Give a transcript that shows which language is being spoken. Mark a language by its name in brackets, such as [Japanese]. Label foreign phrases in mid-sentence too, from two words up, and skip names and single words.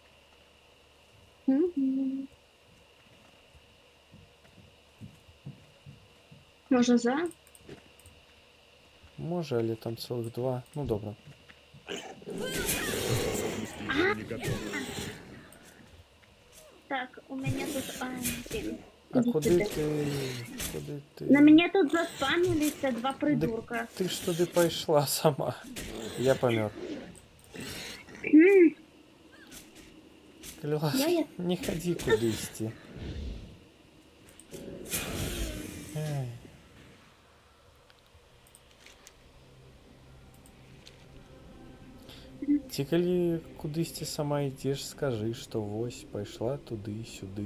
[Belarusian] Мгм. Можа за? Можа, але там цэлых два. Ну, добра. [Russian] Не готов. [Belarusian] Так, у мяне тут... блін. А [Ukrainian] Ідіть куди сюди. ти? Куди ти? [Belarusian] На мяне тут заспаміліся два придурка. [Ukrainian] Ти ж туди [Belarusian] пайшла сама. Я памёр. М, Калі ласка, Я- не хадзі кудысьці. Эй. Ці калі кудысьці сама ідзеш, скажы, што вось пайшла туды-сюды.